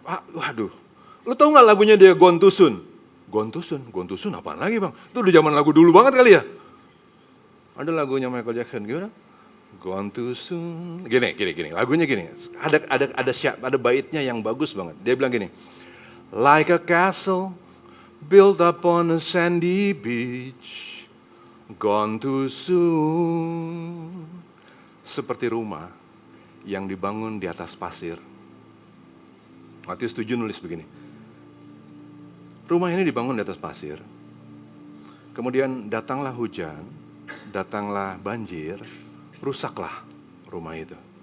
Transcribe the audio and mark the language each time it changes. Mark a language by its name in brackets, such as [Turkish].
[Indonesian] Waduh, lu tahu nggak lagunya dia Gone Too Soon? Gone Too Soon apaan lagi bang? Itu udah zaman lagu dulu banget kali ya? Ada lagunya Michael Jackson, gimana? Gone Too Soon, gini, lagunya gini. Ada baitnya yang bagus banget. Dia bilang gini, [English] like a castle built upon a sandy beach, gone too soon. [Indonesian] Seperti rumah yang dibangun di atas pasir. Matius 7 nulis begini. Rumah ini dibangun di atas pasir. Kemudian datanglah hujan, datanglah banjir, rusaklah rumah itu.